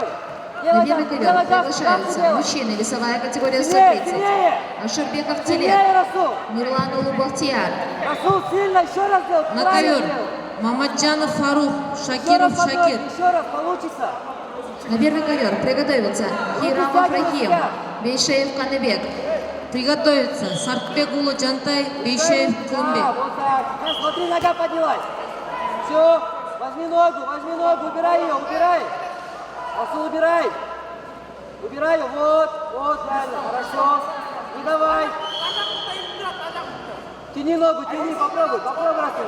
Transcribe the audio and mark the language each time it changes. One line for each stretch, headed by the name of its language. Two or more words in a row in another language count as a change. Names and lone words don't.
Russian: На первый ковер приглашаются мужчины, весовая категория 130. Ашурбеков Телек, Сильнее, Расул. Мирлан Улубахтияр. Расул, сильно, еще раз делай. На правильно ковер делай. Мамаджанов Фарух, Еще Шакиров раз, Шакир. еще раз, получится. На первый ковер приготовятся Хирамов Рахим, Бейшеев Каныбек. Приготовиться Сартбек Улу Джантай, Бейшеев Клымбек. Вот так. Сейчас смотри, нога поднялась. Все, возьми ногу, убирай ее, убирай. Расул, убирай. Убирай ее, вот, правильно, хорошо. Не давай. Тяни ногу, попробуй, Расул.